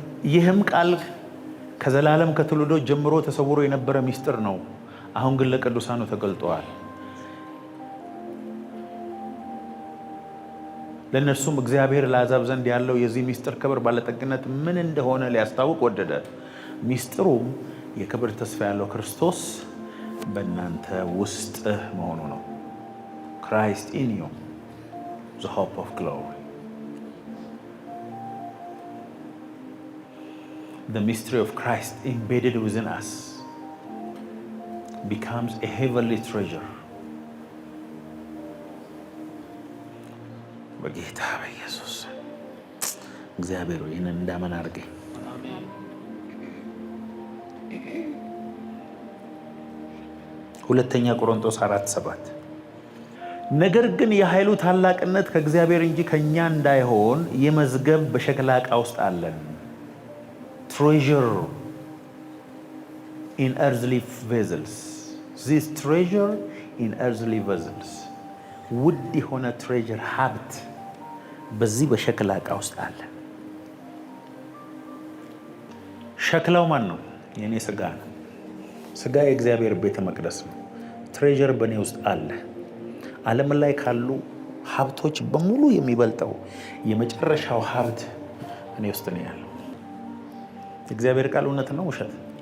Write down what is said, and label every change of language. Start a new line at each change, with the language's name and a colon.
Amharic: ይህም ቃል ከዘላለም ከትውልዶች ጀምሮ ተሰውሮ የነበረ ሚስጥር ነው፣ አሁን ግን ለቅዱሳኑ ተገልጧል። ለእነርሱም እግዚአብሔር ለአሕዛብ ዘንድ ያለው የዚህ ሚስጥር ክብር ባለጠግነት ምን እንደሆነ ሊያስታውቅ ወደደ። ሚስጥሩም የክብር ተስፋ ያለው ክርስቶስ በእናንተ ውስጥ መሆኑ ነው።
English: Christ in you, the hope of glory. The mystery of Christ embedded within us becomes a heavenly treasure.
Amharic: በጌታ በኢየሱስ እግዚአብሔር ይህንን እንዳመን አድርገኝ። ሁለተኛ ቆሮንቶስ 4:7 ነገር ግን የኃይሉ ታላቅነት ከእግዚአብሔር እንጂ ከእኛ እንዳይሆን ይህ መዝገብ በሸክላ ዕቃ ውስጥ አለን።
English: Treasure in earthly vessels. This treasure in earthly vessels.
Amharic: ውድ የሆነ ትሬጀር ሀብት በዚህ በሸክላ ዕቃ ውስጥ አለ። ሸክላው ማን ነው? የኔ ስጋ ነው። ስጋ የእግዚአብሔር ቤተ መቅደስ ነው። ትሬጀር በእኔ ውስጥ አለ። ዓለም ላይ ካሉ ሀብቶች በሙሉ የሚበልጠው የመጨረሻው ሀብት እኔ ውስጥ ነው ያለው። እግዚአብሔር ቃል እውነት ነው ውሸት?